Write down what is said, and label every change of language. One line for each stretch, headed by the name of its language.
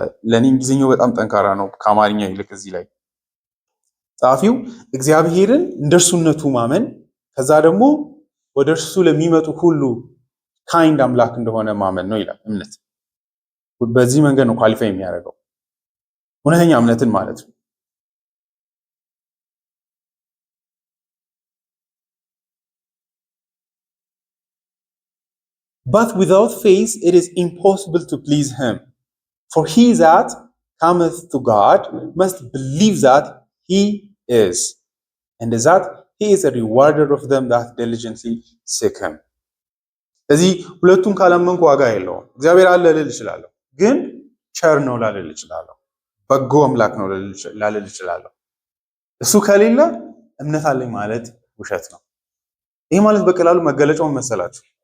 Amharic: ለኔ እንግሊዝኛው በጣም ጠንካራ ነው ከአማርኛ ይልቅ። እዚህ ላይ ጸሐፊው እግዚአብሔርን እንደርሱነቱ ማመን ከዛ ደግሞ ወደ እርሱ ለሚመጡ ሁሉ ካይንድ አምላክ እንደሆነ ማመን ነው ይላል። እምነት በዚህ መንገድ ነው ኳሊፋይ የሚያደርገው እውነተኛ እምነትን ማለት ነው።
English: But without faith it is impossible to please him. For he that cometh to God must believe that he is, and that he is a rewarder of them that diligently seek him.
Amharic: ስለዚህ ሁለቱን ካላመንኩ ዋጋ የለውም። እግዚአብሔር አለ ልል እችላለሁ፣ ግን ቸር ነው ላልል እችላለሁ፣ በጎ አምላክ ነው ላልል እችላለሁ። እሱ ከሌለ እምነት አለኝ ማለት ውሸት ነው። ይህ ማለት በቀላሉ መገለጫውን መሰላችሁ?